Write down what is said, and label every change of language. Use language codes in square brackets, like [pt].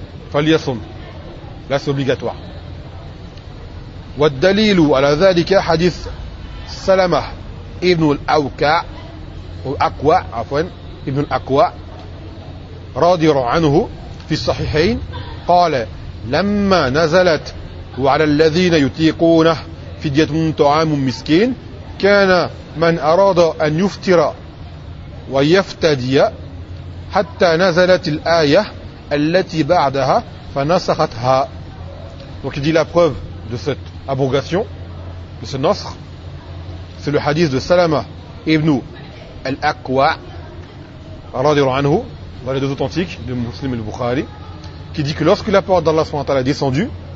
[fr] Faliyasum. Là, c'est obligatoire. [ar] Waddalilu ala dhalika hadith Salamah ibn al-Aqwa رضي الله عنه في الصحيحين قال لما نزلت وعلى الذين يطيقونه فدية طعام مسكين كان من أراد أن يفطر ويفتدي حتى نزلت الآية التي بعدها فنسختها. [fr] Donc il dit, la preuve de cette abrogation, de ce nasr, c'est le hadith de Salama ibn al-Aqwa رضي الله عنه, dans les deux authentiques de Muslim et le Bukhari, qui dit que lorsque la parole d'Allah subhanahu wa ta'ala est descendue,